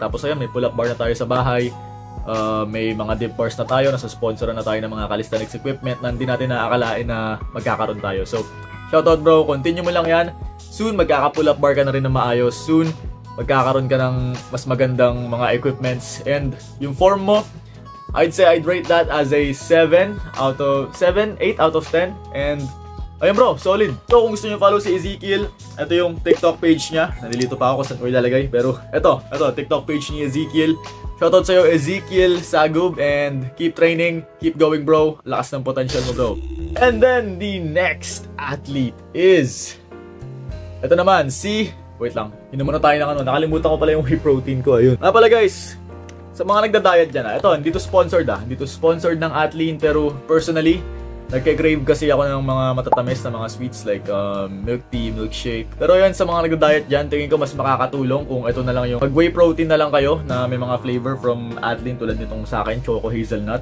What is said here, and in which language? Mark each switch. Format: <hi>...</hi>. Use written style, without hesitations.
<tl>Tapos ayun, may pull-up bar na tayo sa bahay. May mga dip bars na tayo, nasa sponsor na tayo ng mga calisthenics equipment na hindi natin naakalain na magkakaroon tayo. So, shoutout bro, continue mo lang yan. Soon, magkaka-pull up bar ka na rin na maayos. Soon, magkakaroon ka ng mas magandang mga equipments.</tl> <en>And</en> <tl>yung form mo,</tl> <en>I'd say I'd rate that as a 8 out of 10.</en> <tl>And ayun bro, solid. So kung gusto nyo follow si Ezekiel, ito yung TikTok page niya. Nalilito pa ako kung saan ko ilalagay. Pero ito, TikTok page ni Ezekiel.</tl> <en>Shoutout sa'yo, Ezekiel Sagub, and keep training, keep going bro.</en> <tl>Lakas ng potential mo bro.</tl> <en>And then, the next athlete is...</en> <tl>Ito naman, wait lang, inom muna tayo ng nakalimutan ko pala yung whey protein ko, ayun. Pala guys, sa mga nagda-diet dyan, ito, hindi to sponsored ng Athlean, pero personally, nagka-crave kasi ako ng mga matatamis na mga sweets like milk tea, milkshake. Pero yun, sa mga nagda-diet dyan, tingin ko mas makakatulong kung ito na lang yung mag-whey protein na lang kayo na may mga flavor from Athlean tulad nitong sa akin, choco hazelnut.</tl>